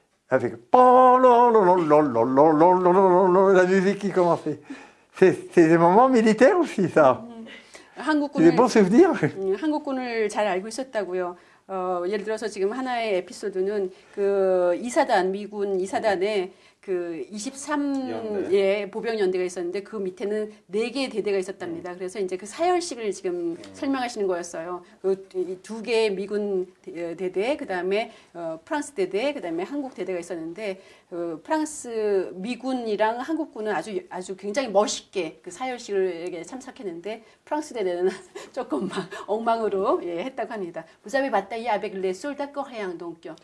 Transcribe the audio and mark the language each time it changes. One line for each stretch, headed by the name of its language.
French: Avec la musique qui commençait. C'est des moments militaires aussi, ça. C'est des bons souvenirs.
Korean: 한국군을 잘 알고 있었다고요. 예를 들어서 지금 하나의 에피소드는 그 이사단 미군 이사단에 그 23의 보병 연대가 있었는데 그 밑에는 4개의 대대가 있었답니다. 그래서 이제 그 사열식을 지금 설명하시는 거였어요. 그 2개의 미군 대대, 그다음에 프랑스 대대, 그다음에 한국 대대가 있었는데 프랑스 미군이랑 한국군은 아주 굉장히 멋있게 그 사열식을 참석했는데 프랑스 대대는 조금 막 엉망으로 했다고 합니다.
French: Vous avez bataillé avec les soldats coréens donc.